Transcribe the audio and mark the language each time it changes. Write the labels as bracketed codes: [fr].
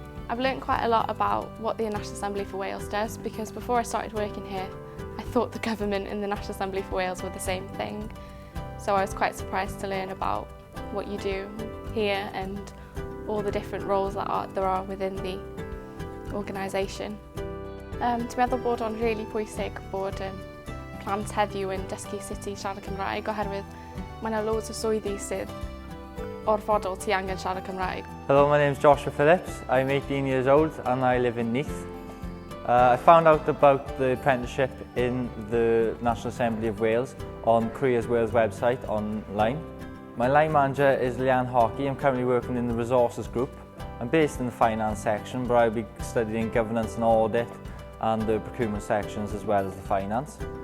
[en] I've learnt quite a lot about what the National Assembly for Wales does, because before I started working here I thought the government and the National Assembly for Wales were the same thing, so I was quite surprised to learn about what you do here and all the different roles that there are within the organisation. [cy] Dwi meddwl bod o'n rili pwysig bod plant heddiw yn dysgu sut i siarad Cymraeg oherwydd mae yna loads o swyddi sydd orfodol ti angen siarad Cymraeg. [en] Hello, my name's Joshua Phillips. I'm 18 years old and I live in Neath. I found out about the apprenticeship in the National Assembly of Wales on Careers Wales website online. My line manager is Leanne Hockey. I'm currently working in the resources group. I'm based in the finance section, but I'll be studying governance and audit and the procurement sections as well as the finance.